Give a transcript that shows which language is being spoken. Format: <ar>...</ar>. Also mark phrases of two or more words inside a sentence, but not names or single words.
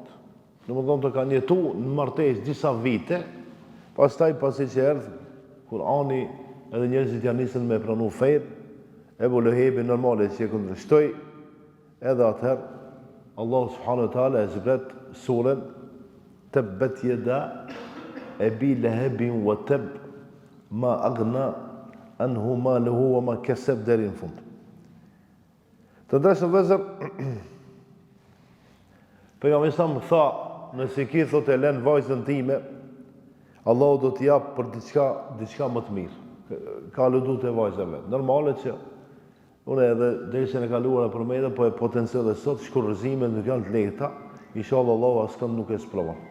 <sq>Domethënë të kanë jetuar në martesë disa vite, pastaj pasi që erdhi Kurani, edhe njerëzit janë nisën me pranu fejt, Ebu Lehebi normale që e kundërshtoi, edhe atëherë Allah</sq> <ar>سبحانه وتعالى</ar> <sq>e zbret surën</sq> <ar>تبت يدا أبي لهب وتب ما أغنى عنه ماله وما كسب</ar> <sq>deri në fund. Të ndershëm vëllezër, pejgamberi sa më tha, nëse ki thotë e lën vajzën time, Allahu do t'i jap për diçka më të mirë. Ka lutu te vajza vet. Normale që unë edhe dersën e kaluar e përmendëm, po e potencoj edhe sot shkurrëzimet nuk janë të lehta, inshallah Allahu askënd nuk e sprovon.</sq>